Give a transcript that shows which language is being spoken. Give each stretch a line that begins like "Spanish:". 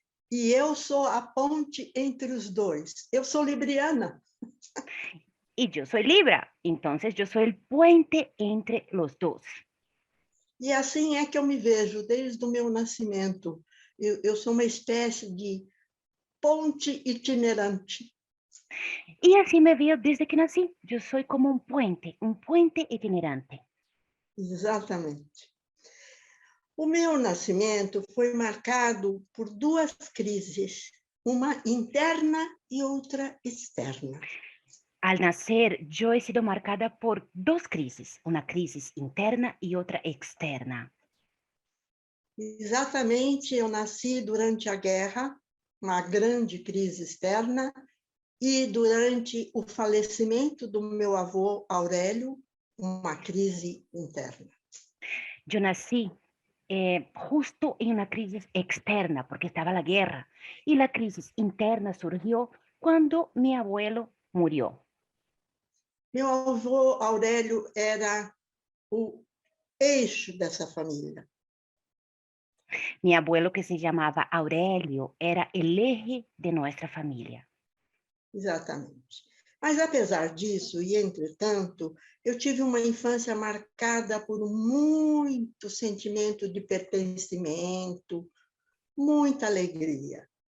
Portuguese: E eu sou a ponte entre os dois. Eu sou libriana.
Spanish: Y yo soy Libra, entonces yo soy el puente entre los dos.
Portuguese: E assim é que eu me vejo desde o meu nascimento. Eu sou uma espécie de ponte itinerante.
Spanish: Y así me veo desde que nací. Yo soy como un puente itinerante.
Portuguese: Exatamente. O meu nascimento foi marcado por duas crises, uma interna e outra externa.
Spanish: Al nacer, yo he sido marcada por dos crisis, una crisis interna y otra externa.
Portuguese: Exatamente, eu nasci durante a guerra, uma grande crise externa, e durante o falecimento do meu avô Aurélio, uma crise interna.
Spanish: Yo nací justo en una crisis externa porque estaba la guerra y la crisis interna surgió cuando mi abuelo murió.
Portuguese: Meu avô Aurélio era o eixo dessa família.
Spanish: Mi abuelo, que se llamaba Aurelio, era el eje de nuestra familia.
Portuguese: Exatamente. Mas, apesar disso, e entretanto, eu tive uma infância marcada por muito sentimento de pertencimento, muita alegria.